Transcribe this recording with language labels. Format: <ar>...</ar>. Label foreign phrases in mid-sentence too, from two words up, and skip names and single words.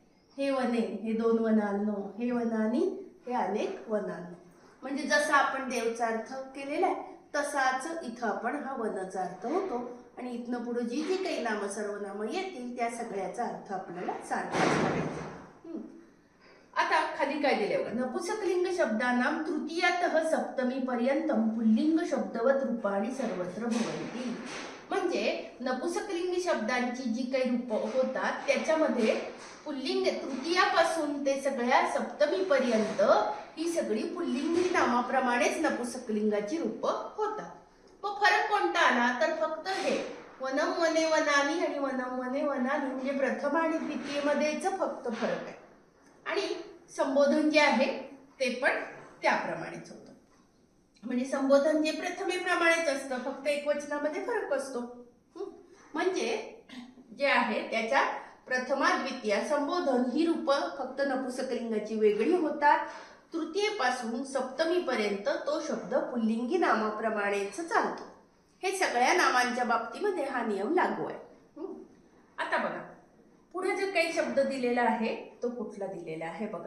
<mr>हे वने, हे दोन वनांनो, हे वनानी, हे अनेक वनांनो. म्हणजे जसा आपण देवचा अर्थ केलेला आहे तसाच इथं आपण हा वनचा अर्थ होतो. आणि इथनं पुढे जी जी काही नाम सर्वनामं येतील त्या सगळ्याचा अर्थ आपल्याला सारखाच करायचा. आता खाली काय दिले बघा.</mr> <sa>नपुंसकलिंग शब्दानाम तृतीयातः सप्तमी पर्यंतम पुल्लिंग शब्दवत रूपाणी सर्वत्र भवन्ति.</sa> <mr>म्हणजे नपुंसकलिंगी शब्दांची जी काही रूप होतात त्याच्यामध्ये पुल्लिंग तृतीयापासून ते सगळ्या सप्तमी पर्यंत ही सगळी पुल्लिंगी नामाप्रमाणेच नपुंसकलिंगाची रूप होतात. मग फरक कोणता आला, तर फक्त हे</mr> <sa>वनम वने वनानी</sa> <mr>आणि</mr> <sa>वनम वने वनानी</sa> <mr>म्हणजे प्रथम आणि द्वितीयमध्येच फक्त फरक आहे. आणि संबोधन जे आहे ते पण त्याप्रमाणेच होतं. म्हणजे संबोधन जे प्रथमेप्रमाणेच असतं, फक्त एकवचनामध्ये फरक असतो. म्हणजे जे आहे त्याच्या प्रथमा द्वितीया संबोधन ही रूप फक्त नपुंसकलिंगाची वेगळी होतात. तृतीयेपासून सप्तमीपर्यंत तो शब्द पुल्लिंगी नामाप्रमाणेच चालतो. हे सगळ्या नामांच्या बाबतीमध्ये हा नियम लागू आहे. आता बघा पुढे जो काही शब्द दिलेला आहे तो कुठला दिलेला आहे बघा.</mr>